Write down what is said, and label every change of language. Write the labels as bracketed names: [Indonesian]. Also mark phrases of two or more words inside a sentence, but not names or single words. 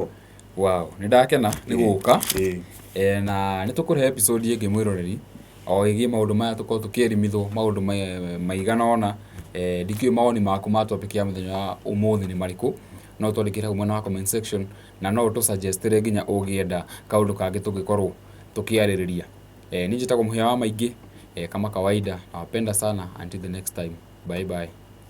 [Kikuyu] wow nĩ ndakena nĩ gũka na nĩ tũkũrehe episode ĩngĩ mwĩroreri o ĩgiĩ maũndũ maya tũkorwo tũkĩelimithwo maũndũ maigana ona ndikĩũĩ mawoni maku ma topic ya mũthenya wa ũmũthĩ nĩ marĩkũ no twandĩkĩre hau mwena wa [English] comment section [Kikuyu] na no ũtũsuggestire nginya ũngĩenda kaũndũ kangĩ tũngĩkorwo tũkĩarĩrĩria niĩ njĩtagwo Mũhĩa wa Maingĩ [Swahili] kama kawaida nawapenda sana [English] until the next time bye bye